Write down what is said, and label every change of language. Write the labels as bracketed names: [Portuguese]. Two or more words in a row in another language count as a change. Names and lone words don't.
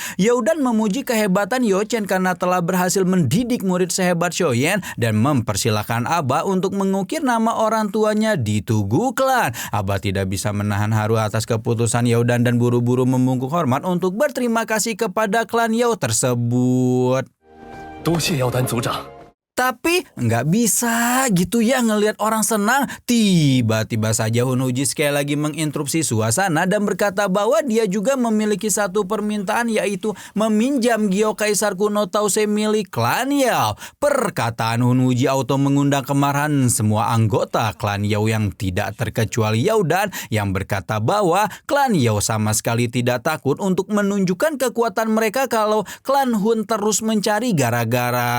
[Indonesian] Yao dan memuji kehebatan Yao Chen karena telah berhasil mendidik murid sehebat Xiaoyan dan mempersilahkan Abah untuk mengukir nama orang tuanya di tugu klan. Abah tidak bisa menahan haru atas keputusan Yao dan buru-buru membungkuk hormat untuk berterima kasih kepada klan Yao tersebut. [Chinese] 多谢耀丹族长。 [Indonesian] Tapi nggak bisa gitu ya ngelihat orang senang. Tiba-tiba saja Hun Huji sekali lagi menginterupsi suasana dan berkata bahwa dia juga memiliki satu permintaan, yaitu meminjam Gyo Kaisar kuno Tause milik klan Yao. Perkataan Hun Huji auto mengundang kemarahan semua anggota klan Yao yang tidak terkecuali Yao dan yang berkata bahwa klan Yao sama sekali tidak takut untuk menunjukkan kekuatan mereka kalau klan Hun terus mencari gara-gara.